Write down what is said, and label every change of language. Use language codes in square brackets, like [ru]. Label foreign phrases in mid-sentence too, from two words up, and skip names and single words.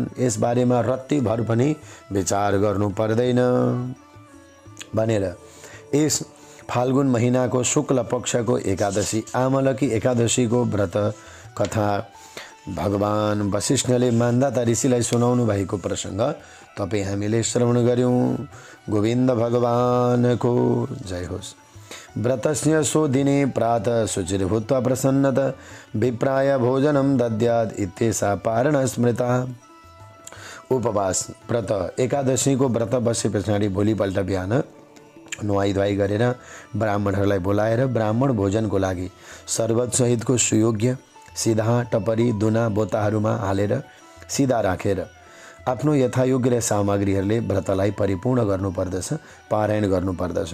[ne] यसबारेमा रत्तिभर पनि विचार गर्नु पर्दैन भनेर यस फाल्गुन महिनाको शुक्ल पक्षको एकादशी आमलकी एकादशीको व्रत कथा भगवान वशिष्ठले मान्दाता ऋषिलाई सुनाउनु भएको प्रसङ्ग तपाईँ हामीले श्रवण गर्यौँ। गोविन्द भगवानको जय होस्। [sa] व्रतस्य सो दिने प्रातः शुचिर्भूत्वा प्रसन्नत विप्राय भोजनं दद्यात् इत्येषा पारण स्मृता। [ne] उपवास व्रत एकादशीको व्रत बसे पछाडि भोलिपल्ट बिहान नुहाई गरेर ब्राह्मणहरूलाई बोलाएर ब्राह्मण भोजनको लागि शरबतसहितको सुयोग्य सिधा टपरी दुना बोताहरूमा हालेर सिधा राखेर आफ्नो यथायोग्य सामग्रीहरूले व्रतलाई परिपूर्ण गर्नुपर्दछ, पारायण गर्नुपर्दछ।